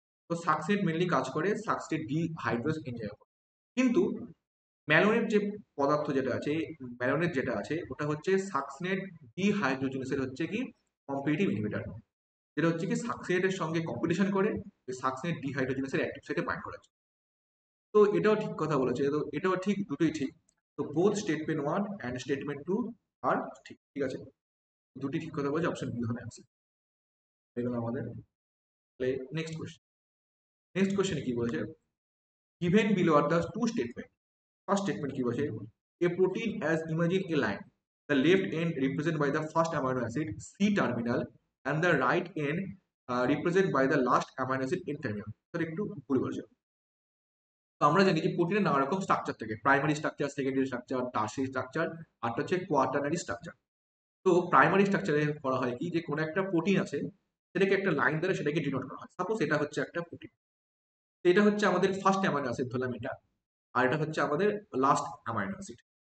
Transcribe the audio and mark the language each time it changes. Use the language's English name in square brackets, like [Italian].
[Bangla] তো succinate mainly কাজ করে সাকসিনেট ডি হাইড্রোজ এনজাইম। কিন্তু ম্যালোনেট যে পদার্থ যেটা আছে, ম্যালোনেট যেটা আছে ওটা হচ্ছে সাকসিনেট ডি হাইড্রোজেনেসের হচ্ছে কি কম্পিটিটিভ ইনহিবিটর, যেটা হচ্ছে কি সাকসিনেটের সঙ্গে কম্পিটিশন করে সাকসিনেট ডি হাইড্রোজেনেসের অ্যাক্টিভ সাইটে বাইন্ড করা যায়। তো এটাও ঠিক কথা বলেছে, তো এটাও ঠিক, দুটোই ঠিক। তো both statement one and statement two আর ঠিক, ঠিক আছে। দুটি ঠিক কথা বলেছে, অপশন বি হবে অ্যান্সার। এগুলো আমাদের নেক্সট কোয়েশ্চেন। [English] next কোয়েশ্চেনে [Bangla] কি বলেছে, [English] given below are the two statement। First statement [Bangla] কি বলেছে, [English] a protein as imagine a line, the left end represented by the first amino acid C terminal and the right end represented by the last amino acid N terminal। [Bangla] Sir একটু ভুল বলেছে। তো আমরা জানি যে প্রোটিনের নানা রকম স্ট্রাকচার থাকে, primary structure, secondary structure, tertiary structure, আর হচ্ছে কোয়াটারনারি স্ট্রাকচার। তো প্রাইমারি স্ট্রাকচারে করা হয় কি, যে কোনো একটা প্রোটিন আছে সেটাকে একটা লাইন দ্বারা সেটাকে ডিনোট করা হয়। সাপোজ এটা হচ্ছে একটা প্রোটিন, এটা হচ্ছে আমাদের ফার্স্ট অ্যামাইনো অ্যাসিড ধরলাম এটা, আর এটা হচ্ছে আমাদের লাস্ট অ্যামাইনো অ্যাসিড।